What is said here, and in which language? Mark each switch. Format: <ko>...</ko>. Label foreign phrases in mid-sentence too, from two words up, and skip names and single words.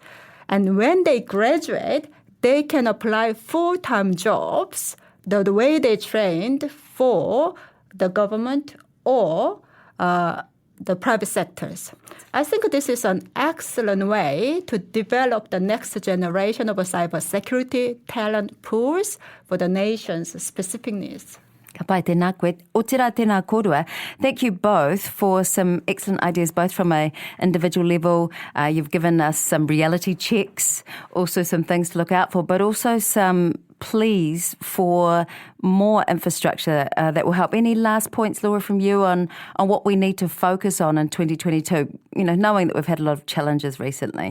<en>And when they graduate, they can apply full-time jobs the way they trained for the government or the private sectors. I think this is an excellent way to develop the next generation of cybersecurity talent pools for the nation's specific needs.</en> <mi>Ka pai tēnā koe. O tērā tēnā korua.</mi> <en>Thank you both for some excellent ideas, both from an individual level. You've given us some reality checks, also some things to look out for, but also some pleas for more infrastructure that will help. Any last points, Laura, from you on what we need to focus on in 2022, knowing that we've had a lot of challenges recently?</en>